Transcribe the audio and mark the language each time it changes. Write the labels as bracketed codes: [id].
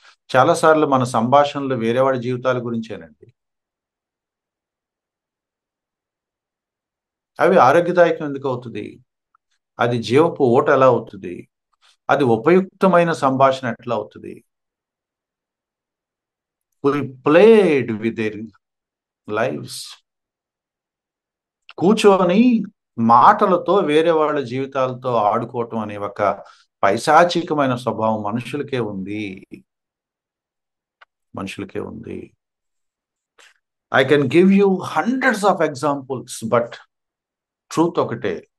[te] చాలాసార్లు మన సంభాషణలు వేరే వాళ్ళ జీవితాల గురించేనండి. అవి ఆరోగ్యదాయకం ఎందుకు అవుతుంది? అది జీవపు ఓట ఎలా అవుతుంది? అది ఉపయుక్తమైన సంభాషణ ఎట్లా అవుతుంది? [en] We played with their lives. [te] కూర్చొని మాటలతో వేరే వాళ్ళ జీవితాలతో ఆడుకోవటం అనే ఒక పైశాచికమైన స్వభావం మనుషులకే ఉంది. మనుషులకే ఉంది. [en] I can give you hundreds of examples, but truth [te] ఒకటే.